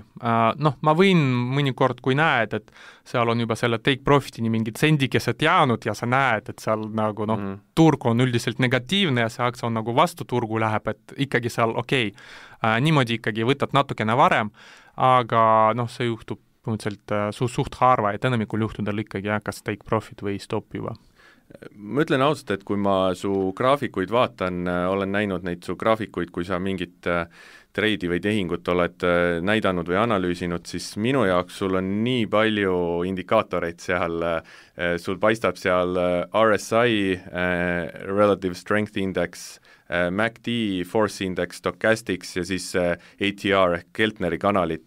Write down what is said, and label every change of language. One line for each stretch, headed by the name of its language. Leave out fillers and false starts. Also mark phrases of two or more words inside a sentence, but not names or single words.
Estonian: Ma võin mõnikord, kui näed, et seal on juba selle
English: take profitini
Estonian: mingid sendikesed jäänud ja sa näed, et seal nagu turg on üldiselt negatiivne ja see aktsia on nagu vastu turgu läheb, et ikkagi seal niimoodi ikkagi võtad natukene varem, aga see juhtub põhimõtteliselt suht harva, et enamikul juhtudel ikkagi kas
English: take profit
Estonian: või stop juba. Ma ütlen ausalt, et kui ma su graafikuid vaatan, olen näinud neid su graafikuid, kui sa mingit treidi või tehingut oled näidanud või analüüsinud, siis minu jaoks sul on nii palju indikaatoreid seal, sul paistab seal RSI,
English: Relative Strength Index,
Estonian: MACD,
English: Force Index,
Estonian: Stochastics ja siis ATR ehk Keltneri kanalit.